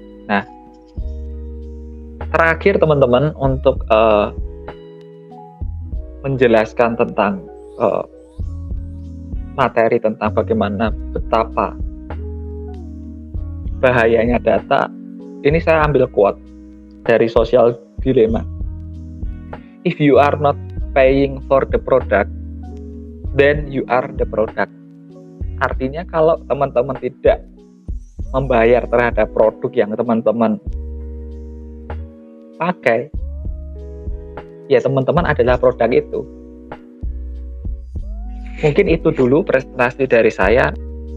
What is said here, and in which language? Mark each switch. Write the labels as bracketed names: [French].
[Indonesian] Nah, terakhir teman-teman untuk menjelaskan tentang materi tentang bagaimana betapa bahayanya data, ini saya ambil quote dari Social Dilemma. [English] If you are not paying for the product, then you are the product. [Indonesian] Artinya kalau teman-teman tidak membayar terhadap produk yang teman-teman pakai, ya teman-teman adalah produk itu. Mungkin itu dulu presentasi dari saya.